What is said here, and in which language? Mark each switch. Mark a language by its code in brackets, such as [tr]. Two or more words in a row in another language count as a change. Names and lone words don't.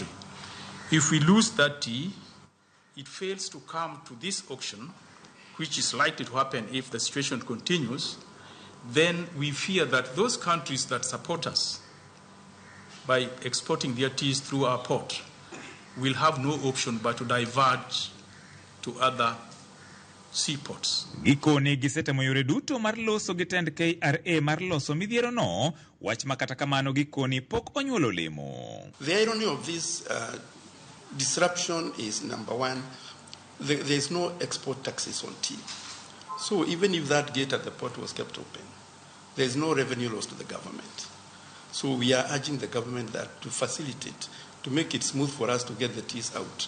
[en] If we lose that tea, it fails to come to this auction, which is likely to happen if the situation continues, then we fear that those countries that support us by exporting their teas through our port will have no option but to diverge to other seaports. [luo] Gikoni gisetemo yore duto mar loso gi tend KRA mar loso midhiero no, wach makata kamano gikoni pok onyuolo olemo. [en] The irony of this disruption is, number one, there is no export taxes on tea. So even if that gate at the port was kept open, there is no revenue loss to the government. So we are urging the government that to facilitate, to make it smooth for us to get the teas out.